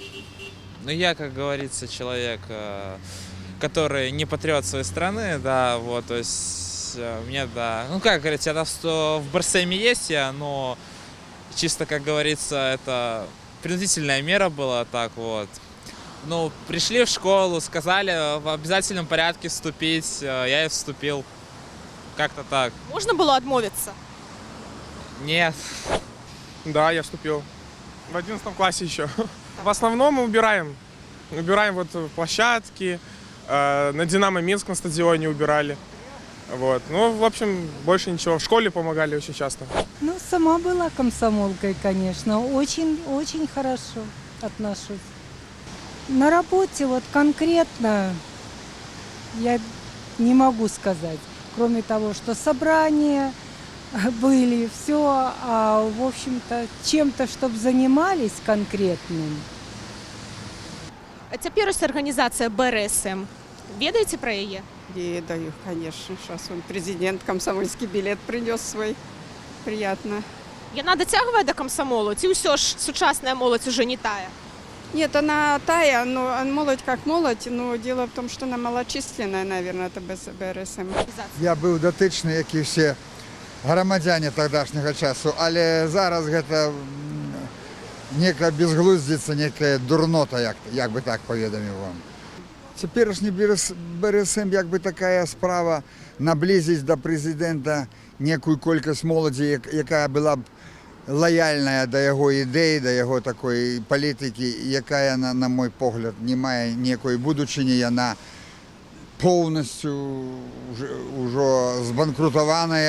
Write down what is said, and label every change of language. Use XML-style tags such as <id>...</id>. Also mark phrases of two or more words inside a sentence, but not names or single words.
<ru>Ну, я, как говорится, человек, который не патриот своей страны, да, вот, то есть мне, да, ну, как говорится, в БРСМе есть я, но чисто, как говорится, это принудительная мера была, так вот. Ну, пришли в школу, сказали в обязательном порядке вступить, я и вступил. Как-то так.</ru> <uk>Можна було відмовитися?</uk> <ru>Нет. Да, я вступил. В 11 классе еще. В основном мы убираем. Убираем вот площадки, на Динамо Минском стадионе убирали. Вот. Ну, в общем, больше ничего. В школе помогали очень часто. Ну, сама была комсомолкой, конечно. Очень хорошо отношусь. На работе вот конкретно я не могу сказать. Кроме того, что собрания были, все, а в общем-то чем-то, чтобы занимались конкретным.</ru> <be>А цяпер ось організація БРСМ. Ведаеце про яе? Ведаю,</be> <ru>конечно. Сейчас он президент комсомольский билет принес свой. Приятно.</ru> <be>Яна дацягвае да камсамолу, ці ўсё ж сучасная моладзь уже не тая?</be> <ru>Нет, она тая, но молодь как молодь, но дело в том, что она малочисленная, наверное, это БРСМ.</ru> <uk>Я був дотичний, як і всі громадяни тогдашнього часу, але зараз це нека безглуздиця, нека дурнота, як би так повідомив вам. Теперішній БРСМ, як би така справа, наблизить до президента неку кількість молоді, яка була б лояльна до його ідей, до його такої політики, яка, на мій погляд, не має ніякої будучині, вона повністю вже збанкрутована.</uk>